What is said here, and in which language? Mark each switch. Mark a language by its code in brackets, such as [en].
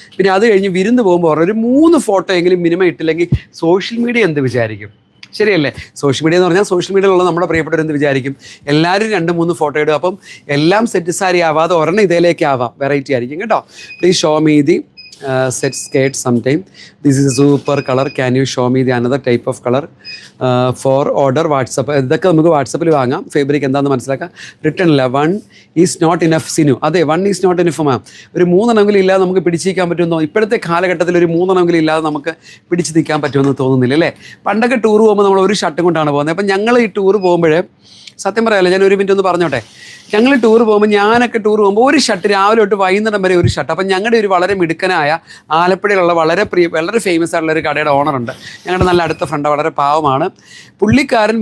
[ml] പിന്നെ അത് കഴിഞ്ഞ് വിരുന്ന് പോകുമ്പോൾ ഒരു 3 ഫോട്ടോ എങ്കിലും മിനിമം ഇട്ടില്ലെങ്കിൽ സോഷ്യൽ മീഡിയ എന്ത് വിചാരിക്കും? ശരിയല്ലേ? സോഷ്യൽ മീഡിയ എന്ന് പറഞ്ഞാൽ സോഷ്യൽ മീഡിയയിലുള്ള നമ്മുടെ പ്രിയപ്പെട്ടവർ എന്ത് വിചാരിക്കും? എല്ലാവരും 2-3 ഫോട്ടോ ഇടും. അപ്പം എല്ലാം സെറ്റ് സാരി ആവാതെ ഒരെണ്ണം ഇതിലേക്ക് ആവാം, വെറൈറ്റി ആയിരിക്കും കേട്ടോ. [en] Please show me the set skirt sometime. This is a super color. Can you show me the another type of color for order? [ml] WhatsApp. ഇതൊക്കെ നമുക്ക് വാട്സപ്പിൽ വാങ്ങാം. ഫാബ്രിക് എന്താണെന്ന് മനസ്സിലാക്കാം. റിട്ടേൺ ഇല്ല. [en] 1 is not enough Sinu. [ml] അതെ, [en] 1 is not enough ma'am. [ml] ഒരു 3 എണ്ണമെങ്കിലും ഇല്ലാതെ നമുക്ക് പിടിച്ചിരിക്കാൻ പറ്റുമെന്നോ? ഇപ്പോഴത്തെ കാലഘട്ടത്തിൽ ഒരു 3 എണ്ണമെങ്കിലും ഇല്ലാതെ നമുക്ക് പിടിച്ച് നിൽക്കാൻ പറ്റുമെന്ന് തോന്നുന്നില്ല അല്ലേ? പണ്ടൊക്കെ ടൂർ പോകുമ്പോൾ നമ്മൾ ഒരു ഷർട്ടും കൊണ്ടാണ് പോകുന്നത്. അപ്പം ഞങ്ങൾ ഈ ടൂർ പോകുമ്പോൾ സത്യം പറയാമല്ലോ, ഞാൻ 1 മിനിറ്റ് ഒന്ന് പറഞ്ഞോട്ടെ. ഞങ്ങൾ ടൂർ പോകുമ്പോൾ, ഞാനൊക്കെ ടൂർ പോകുമ്പോൾ ഒരു ഷർട്ട് രാവിലെ തൊട്ട് വൈകുന്നേരം വരെ ഒരു ഷർട്ട്. അപ്പം ഞങ്ങളുടെ ഒരു വളരെ മിടുക്കനായ ആലപ്പുഴയിലുള്ള വളരെ ഫേമസ് ആയിട്ടുള്ള ഒരു കടയുടെ ഓണറുണ്ട്, ഞങ്ങളുടെ നല്ല അടുത്ത ഫ്രണ്ട്, വളരെ പാവമാണ് പുള്ളിക്കാരൻ.